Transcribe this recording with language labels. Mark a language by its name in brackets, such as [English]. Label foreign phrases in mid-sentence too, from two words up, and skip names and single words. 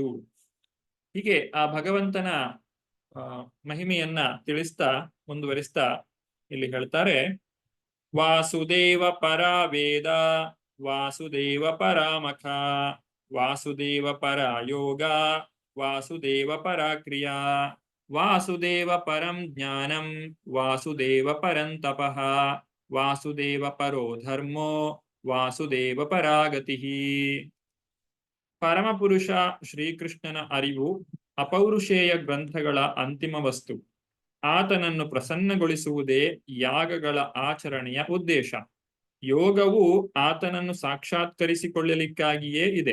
[Kannada] ಹೀಗೆ ಆ ಭಗವಂತನ ಮಹಿಮೆಯನ್ನ ಮುಂದುವರಿಸ್ತಾ ಇಲ್ಲಿ ಹೇಳ್ತಾರೆ, [Sanskrit] ವಾಸುದೇವ ಪರ ವೇದ, ವಾಸುದೇವ ಪರಾಮಖ, ವಾಸುದೇವ ಪರ ಯೋಗ, ವಾಸುದೇವ ಪರ ಕ್ರಿಯಾ, ವಾಸುದೇವ ಪರಂ ಜ್ಞಾನಂ, ವಾಸುದೇವ ಪರಂ ತಪಃ, ವಾಸುದೇವ ಪರೋ ಧರ್ಮೋ, ವಾಸುದೇವ ಪರಾಗತಿ. [Kannada] ಪರಮಪುರುಷ ಶ್ರೀಕೃಷ್ಣನ ಅರಿವು ಅಪೌರುಷೇಯ ಗ್ರಂಥಗಳ ಅಂತಿಮ ವಸ್ತು. ಆತನನ್ನು ಪ್ರಸನ್ನಗೊಳಿಸುವುದೇ ಯಾಗಗಳ ಆಚರಣೆಯ ಉದ್ದೇಶ. ಯೋಗವು ಆತನನ್ನು ಸಾಕ್ಷಾತ್ಕರಿಸಿಕೊಳ್ಳಲಿಕ್ಕಾಗಿಯೇ ಇದೆ.